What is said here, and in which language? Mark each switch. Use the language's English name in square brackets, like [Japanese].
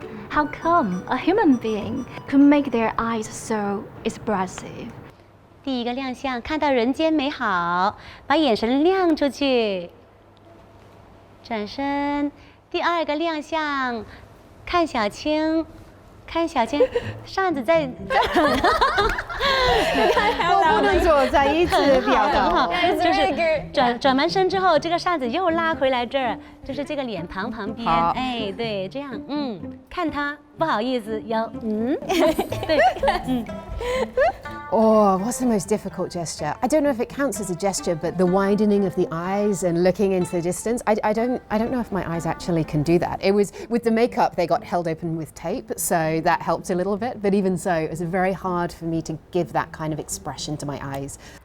[English] How come a human being could make their eyes so expressive? [Chinese] 第一个亮相，看到人间美好，把眼神亮出去。转身，第二个亮相，看小青，看小青，扇子在这儿。我不能坐在一起比较很好，好。就是转完身之后，这个扇子又拉回来这儿，就是这个脸庞旁边，哎，对，这样，看他，不好意思，要，对， [English] Oh, what's the most difficult gesture? I don't know if it counts as a gesture, but the widening of the eyes and looking into the distance. I don't know if my eyes actually can do that. It was with the makeup, they got held open with tape, so that helped a little bit. But even so, it was very hard for me to give that kind of expression to my eyes.